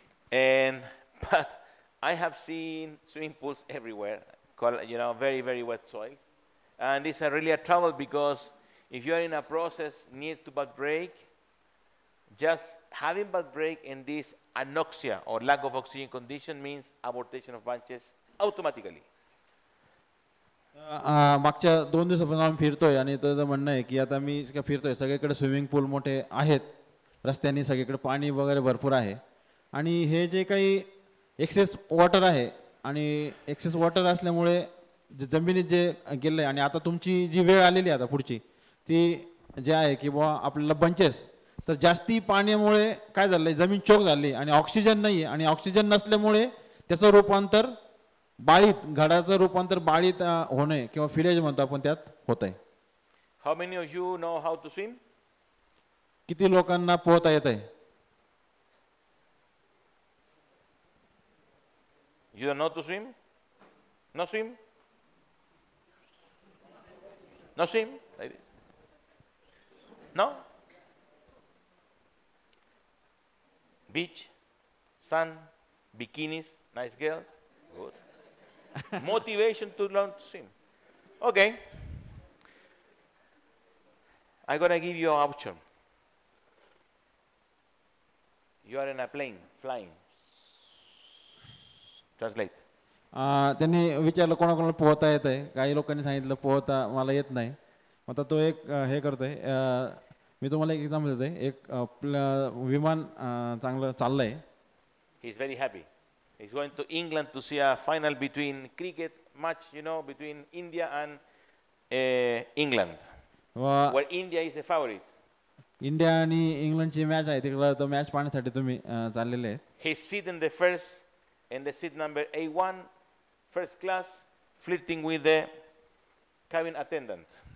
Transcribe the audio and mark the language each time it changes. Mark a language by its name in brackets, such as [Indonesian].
[English] But I have seen swimming pools everywhere, very, very wet soil. And it's really a trouble because if you are in a process near to bud break, just having bud break in this anoxia or lack of oxygen condition means abortation of bunches automatically. [Marathi] मागच्या 2 दिवसापासून आम्ही फिरतोय आणि त्याचं म्हणणं आहे की आता मी फिरतोय सगळीकडे स्विमिंग पूल मोठे आहेत रस्त्यानी सगळीकडे पाणी वगैरे भरपूर आहे आणि हे जे काही एक्सेस वॉटर आहे आणि एक्सेस वॉटर असल्यामुळे जमिनीत जे गेलं आहे आणि आता तुमची जी वेळ आलेली आहे आता पुढची ती जे आहे की बुवा आपल्याला बंचेस तर जास्ती पाण्यामुळे काय झालं आहे जमीन चोक झाली आणि ऑक्सिजन नाही आहे आणि ऑक्सिजन नसल्यामुळे त्याचं रूपांतर बाळीत घडाचं रूपांतर बाळीत होणे किंवा फिलेज म्हणतो आपण त्यात होत आहे. [English] How many of you know how to swim? [Marathi] किती लोकांना पोहता येत आहे? [English] You don't know to swim? No swim? No swim? Like this? No? Beach, sun, bikinis, nice girls. Good. Motivation to learn to swim. Okay. I'm going to give you an option. You are in a plane, flying. Translate. [Marathi] त्यांनी विचारलं कोणाकोणाला पोहता येत आहे काही लोकांनी सांगितलं पोहता मला येत नाही आता तो एक हे करतोय मी तुम्हाला एक एक्झाम्पल देतोय एक विमान चांगलं चाललंय. [English] He is very happy. He's going to England to see a final between cricket match, between India and England, where India is the favorite. [Marathi] India आणि इंग्लंडची मॅच आहे तिकडे तो मॅच पाहण्यासाठी तुम्ही चाललेले आहेत. [English] He sit in the seat number A1, first class, flirting with the cabin attendant.